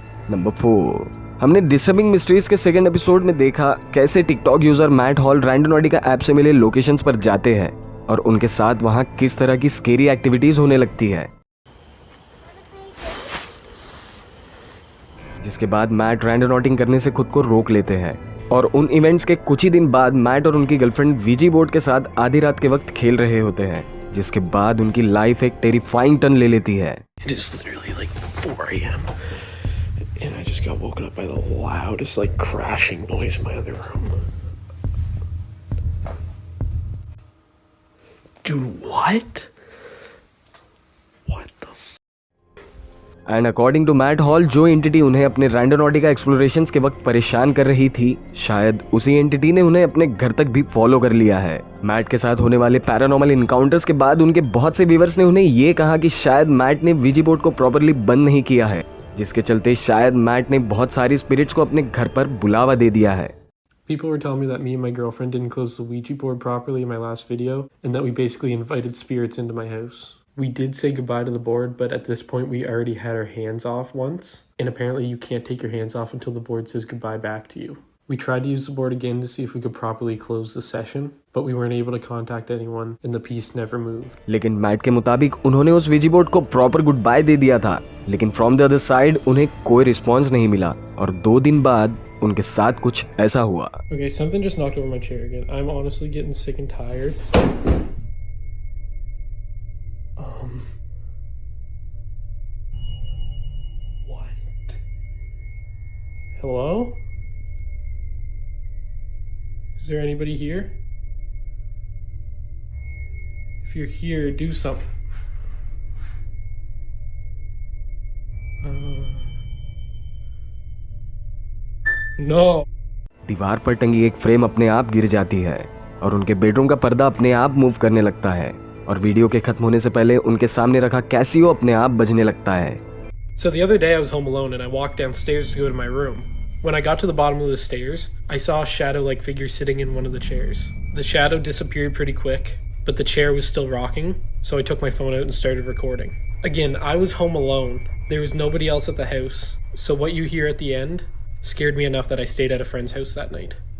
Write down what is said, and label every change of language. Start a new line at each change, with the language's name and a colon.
Hindi: Number 4, हमने disturbing mysteries के second episode में देखा कैसे TikTok user mat hall रैंडोनॉटिका app से मिले लोकेशंस पर जाते हैं और उनके साथ वहां किस तरह की स्केरी एक्टिविटीज होने लगती है, जिसके बाद मैट रैंडोनॉटिंग करने से खुद को रोक लेते हैं। और उन इवेंट्स के कुछ ही दिन बाद मैट और उनकी गर्लफ्रेंड वीजी बोर्ड के साथ आधी रात के वक्त खेल रहे होते हैं, जिसके बाद उनकी लाइफ एक टेरिफाइंग टर्न ले लेती है।
English: It is literally like 4 a.m. and I just got woken up by the loudest like crashing noise in my other room. Dude, what? What the f? And according to
Hindi: mat hall, जो entity उन्हें अपने रैंडोनॉटिका explorations के वक्त परेशान कर रही थी, शायद उसी एंटिटी ने उन्हें अपने घर तक भी फॉलो कर लिया है। मैट के साथ होने वाले पैरानॉर्मल इनकाउंटर्स के बाद उनके बहुत से व्यूअर्स ने उन्हें ये कहा कि शायद मैट ने वीजी बोर्ड को प्रॉपर्ली बंद नहीं किया है, जिसके चलते शायद मैट ने बहुत सारी स्पिरिट्स को अपने घर पर बुलावा दे दिया है।
English: People were telling me that me and my girlfriend didn't close the Ouija board properly in my last video, and that we basically invited spirits into my house. We did say goodbye to the board, but at this point we already had our hands off once, and apparently you can't take your hands off until the board says goodbye back to you. We tried to use the board again to see if we could properly close the session, but we weren't able to contact anyone, and the piece never moved.
Hindi: लेकिन mat के मुताबिक उन्होंने उस V G board को proper good bye दे दिया था, लेकिन
English: from the other side
Hindi: उन्हें कोई रिस्पॉन्स नहीं मिला, और 2 दिन बाद उनके साथ कुछ ऐसा हुआ।
English: Okay, something just knocked over my chair again. I'm honestly getting sick and tired. What? Hello? Is there anybody here? If you're here, do something. No.
Hindi: दीवार पर टंगी एक फ्रेम अपने आप गिर जाती है और उनके बेडरूम का पर्दा अपने आप मूव करने लगता है, और वीडियो के खत्म होने से पहले उनके सामने रखा कैसियो अपने आप बजने लगता है।
English: So the other day I was home alone and I walked downstairs to go to my room. When I got to the bottom of the stairs, I saw a shadow-like figure sitting in one of the chairs. The shadow disappeared pretty quick, but the chair was still rocking, so I took my phone out and started recording. Again, I was home alone. There was nobody else at the house, so what you hear at the end scared me enough that I stayed at a friend's house that night.